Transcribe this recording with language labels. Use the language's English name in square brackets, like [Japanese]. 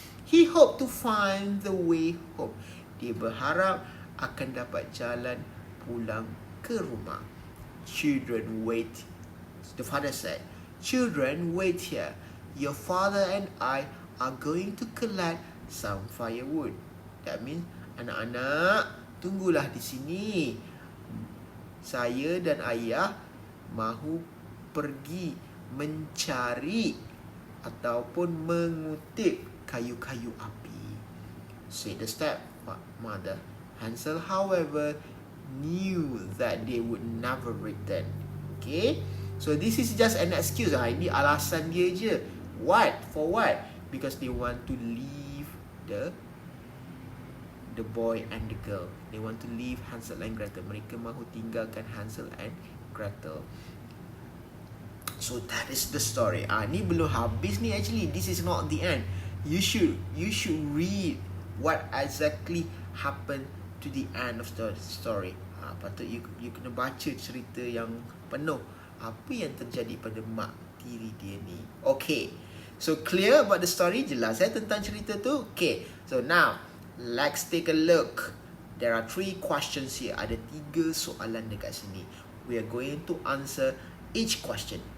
[English] He hoped to find the way home. [Malay] Dia berharap akan dapat jalan pulang ke rumah. [English] Children, wait. The father said, children, wait here. Your father and I are going to collect some firewood. That means, [Malay] anak-anak, tunggulah di sini. Saya dan ayah mahu pergi mencari ataupun mengutip kayu-kayu api. [English] Said the stepmother. Hansel, however, knew that they would never return. Okay, so this is just an excuse. [Malay] Ini alasan dia je. [English] What? For what? Because they want to leave the boy and the girl. They want to leave Hansel and Gretel. [Malay] Mereka mahu tinggalkan Hansel and Gretel. [English] So that is the story. [Malay] Ni belum habis ni [English] actually. This is not the end. You should read what exactly happened to the end of the story. [Malay] Patut you kena baca cerita yang penuh. Apa yang terjadi pada mak tiri dia ni. [English] Okay. So clear about the story? [Malay] Jelas tentang cerita tu? [English] Okay. So now, let's take a look. There are 3 questions here. [Malay] Ada 3 soalan dekat sini. [English] We are going to answer each question.